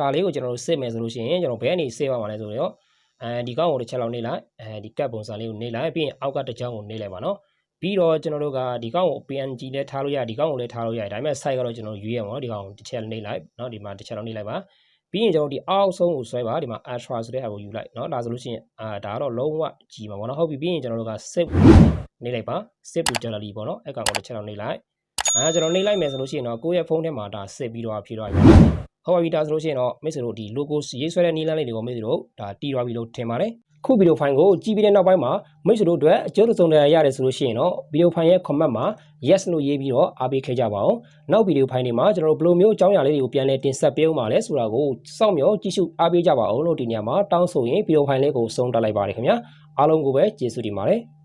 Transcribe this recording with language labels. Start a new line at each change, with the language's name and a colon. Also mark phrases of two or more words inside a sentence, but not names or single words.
Burmese: လေးကိုကျွန်တော်တို့စစ်မယ်ဆိုလို့ရှိရင်ကျွန်တော်ဘယ်ကနေစစ်ပါမှာလဲဆိုတော့ဒီကောင်းကိုတစ်ချက်လောက်နှိပ်လိုက်ဒီ cut ပုံစံလေးကိုနှိပ်လိုက်ပြီးရင်အောက်ကတစ်ချောင်းကိုနှိပ်လိုက်ပါနော်ပြီးတော့ကျွန်တော်တို့ကဒီကောင်းကို PNG နဲ့ထားလို့ရဒီကောင်းကိုလည်းထားလို့ရတယ်ဒါပေမဲ့ site ကတော့ကျွန်တော်ရွေးရမှာနော်ဒီကောင်းကိုတစ်ချက်နှိပ်လိုက်နော်ဒီမှာတစ်ချက်လောက်နှိပ်လိုက်ပါပြီးရင်ကျွန်တော်ဒီအောက်ဆုံးကိုဆွဲပါဒီမှာ ultra ဆိုတဲ့ဟာကိုယူလိုက်နော်ဒါဆိုလို့ရှိရင်ဒါကတော့လုံး ဝကြီးမှာပေါ့နော်ဟုတ်ပြီပြီးရင်ကျွန်တော်တို့က save နှိပ်လိုက်ပါ
English: save to gallery
Burmese: ပေါ့နော်အဲ့ကောင်ကိုတစ်ချက်လောက်နှိပ်လိုက်ကျွန်တော်နှိပ်လိုက်မယ်ဆိုလို့ရှိရင်တော့ကိုယ့်ရဲ့ ဖုန်းထဲမှာဒါစစ်ပြီးတော့ဖြည့်သွားပြီဟုတ်ပါပြီဒါဆိုလို့ရှိရင်တော့မိတ်ဆွေတို့ဒီ logo ရေးဆွဲတဲ့နည်းလမ်းလေးတွေကိုမိတ်ဆွေတို့ဒါတည်သွားပြီလို့ထင်ပါတယ်ခုဗီဒီယိုဖိုင်ကိုကြည့်ပြီးတဲ့နောက်ပိုင်းမှာမိတ်ဆွေတို့အတွက်အကျိုးသုံးတဲ့ရတယ်ဆိုလို့ရှိရင်တော့ဗီဒီယိုဖိုင်ရဲ့ comment မှာ yes လို့ရေးပြီးတော့အားပေးခဲ့ကြပါအောင်နောက်ဗီဒီယိုဖိုင်တွေမှာကျွန်တော်တို့ဘယ်လိုမျိုးအကြောင်းအရာလေးတွေကိုပြန်လည်တင်ဆက်ပေးအောင်ပါလဲဆိုတာကိုစောင့်မျှော်ကြည့်ရှုအားပေးကြပါအောင်လို့ဒီညမှာတောင်းဆိုရင်ဗီဒီယိုဖိုင်လေးကိုဆုံးတက်လိုက်ပါတယ်ခင်ဗျာအားလုံးကိုပဲကျေးဇူးတင်ပါတယ်